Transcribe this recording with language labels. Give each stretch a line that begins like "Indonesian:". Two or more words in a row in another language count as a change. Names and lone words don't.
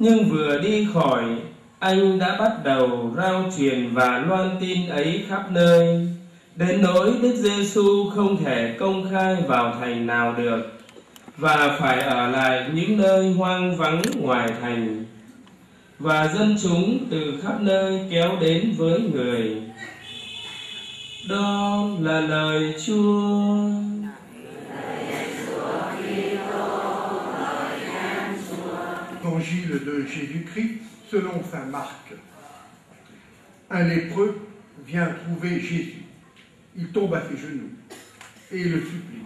Vietnamese: Nhưng vừa đi khỏi, anh đã bắt đầu rao truyền và loan tin ấy khắp nơi, đến nỗi Đức Giêsu không thể công khai vào thành nào được, và phải ở lại những nơi hoang vắng ngoài thành. Và dân chúng từ khắp nơi kéo đến với người. Đó là lời Chúa.
French: Évangile de Jésus-Christ selon saint Marc. Un lépreux vient trouver Jésus. Il tombe à ses genoux et le supplie.